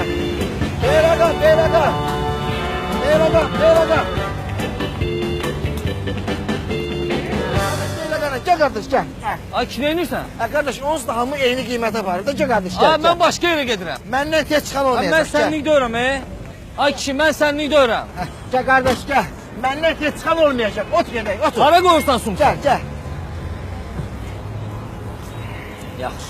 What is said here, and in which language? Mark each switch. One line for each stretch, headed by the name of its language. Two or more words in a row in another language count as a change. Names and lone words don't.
Turkish: Beylagan. Gel kardeş gel.
Azerbaijani: Ay ki neyinirsən? Kardeş onsuz da hamı eyni qiymətə varır da
Turkish: gel kardeş gel.
Azerbaijani: Mən başqa yerə gedirəm. Məndən tez çıxan olmayacaq. Mən sənlik deyirəm, Ay kişi, mən sənlik deyirəm.
Turkish: Gel kardeş gel.
Azerbaijani: Məndən tez çıxan olmayacaq. Otur gedək, otur. Hara qoyursan sumka? Gel. Yaxşı.